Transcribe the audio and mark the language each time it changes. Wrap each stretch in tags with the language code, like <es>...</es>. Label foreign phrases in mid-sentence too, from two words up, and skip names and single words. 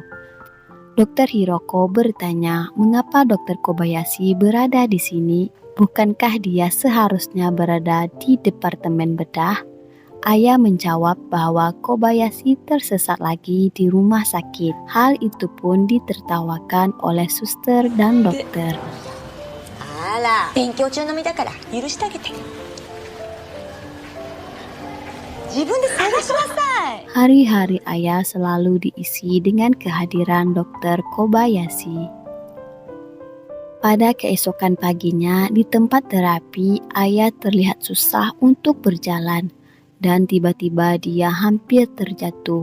<id>Dokter Hiroko bertanya, mengapa dokter Kobayashi berada di sini? Bukankah dia seharusnya berada di departemen bedah? Ayah menjawab bahwa Kobayashi tersesat lagi di rumah sakit. Hal itu pun ditertawakan oleh suster dan dokter.</id> <ja>あら、勉強中の身だから許してあげて。自分で探しなさい。</ja> <id>Hari-hari ayah selalu diisi dengan kehadiran dokter Kobayashi. Pada keesokan paginya di tempat terapi, ayah terlihat susah untuk berjalan dan tiba-tiba dia hampir terjatuh.</id>